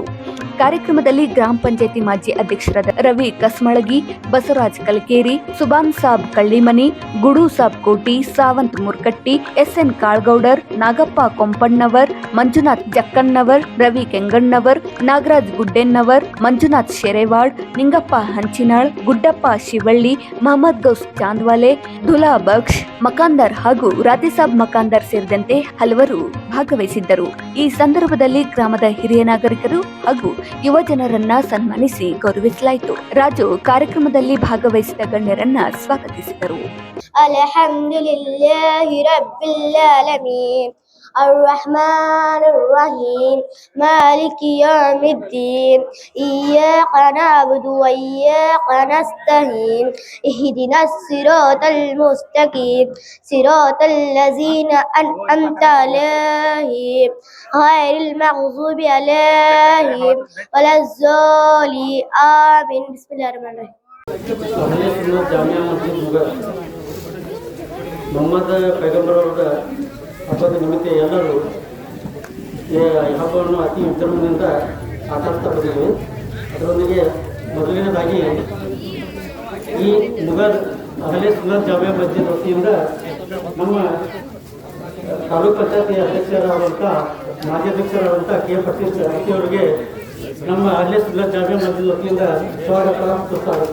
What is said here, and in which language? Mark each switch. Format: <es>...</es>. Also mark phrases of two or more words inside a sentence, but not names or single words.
<kn>ಕಾರ್ಯಕ್ರಮದಲ್ಲಿ ಗ್ರಾಮ ಪಂಚಾಯಿತಿ ಮಾಜಿ ಅಧ್ಯಕ್ಷರಾದ ರವಿ ಕಸ್ಮಳಗಿ, ಬಸವರಾಜ್ ಕಲಕೇರಿ, ಸುಬಾನ್ ಸಾಬ್ ಕಳ್ಳಿಮನಿ, ಗುಡು ಸಾಬ್ ಕೋಟಿ, ಸಾವಂತ್ ಮುರ್ಕಟ್ಟಿ, ಎಸ್ಎನ್ ಕಾಳ್ಗೌಡರ್, ನಾಗಪ್ಪ ಕೊಂಪಣ್ಣವರ್, ಮಂಜುನಾಥ್ ಜಕ್ಕಣ್ಣವರ್, ರವಿ ಕೆಂಗಣ್ಣವರ್, ನಾಗರಾಜ್ ಗುಡ್ಡೆನ್ನವರ್, ಮಂಜುನಾಥ್ ಶೆರೆವಾಡ್, ನಿಂಗಪ್ಪ ಹಂಚಿನಾಳ್, ಗುಡ್ಡಪ್ಪ ಶಿವಳ್ಳಿ, ಮಹಮ್ಮದ್ ಗೌಸ್ ಚಾಂದ್ವಾಲೆ, ದುಲಾ ಬಕ್ಷ್ ಮಕಾಂದರ್ ಹಾಗೂ ರಾಧೇಸಾಬ್ ಮಕಾಂದರ್ ಸೇರಿದಂತೆ ಹಲವರು ಭಾಗವಹಿಸಿದ್ದರು. ಈ ಸಂದರ್ಭದಲ್ಲಿ ಗ್ರಾಮದ ಹಿರಿಯ ನಾಗರಿಕರು ಹಾಗೂ ಯುವ ಜನರನ್ನ ಸನ್ಮಾನಿಸಿ ಗೌರವಿಸಲಾಯಿತು. ರಾಜು ಕಾರ್ಯಕ್ರಮದಲ್ಲಿ ಭಾಗವಹಿಸಿದ ಗಣ್ಯರನ್ನ ಸ್ವಾಗತಿಸಿದರು.</kn> <ar>الحمد لله رب العالمين الرحمن الرحيم مالك يوم الدين إياك نعبد وإياك نستعين اهدنا الصراط المستقيم صراط الذين أنعمت عليهم غير المغضوب عليهم ولا الضالين آمين. بسم الله الرحمن الرحيم.</ar> <kn>ಮೊಹಮ್ಮದ್ ಪೈಗಂಬರ್ ಅವರ ಹಬ್ಬದ ನಿಮಿತ್ತ ಎಲ್ಲರೂ ಈ ಹಬ್ಬವನ್ನು ಅತಿ ವಿಜೃಂಭಣೆಯಿಂದ ಆಚರಿಸ್ತಾ ಬಂದಿದ್ದೀವಿ. ಅದರೊಂದಿಗೆ ಮೊದಲನೇದಾಗಿ ಈ ಮುಗದ್ ಅಹಲೆ ಸುನ್ನತ್ ಜಾಮಿಯಾ ಮಸ್ಜಿದ್ ವತಿಯಿಂದ ನಮ್ಮ ತಾಲೂಕು ಪಂಚಾಯತಿ ಅಧ್ಯಕ್ಷರಾದಂಥ ಮಾಜಿ ಅಧ್ಯಕ್ಷರಾದಂಥ ಕೆ ಹಟ್ಟಿ ಅವರಿಗೆ ನಮ್ಮ ಅಹಲೆ ಸುನ್ನತ್ ಜಾಮಿಯಾ ಮಸ್ಜಿದ್ ವತಿಯಿಂದ ಸ್ವಾಗತ ಸುಸ್ವಾಗತ.</kn>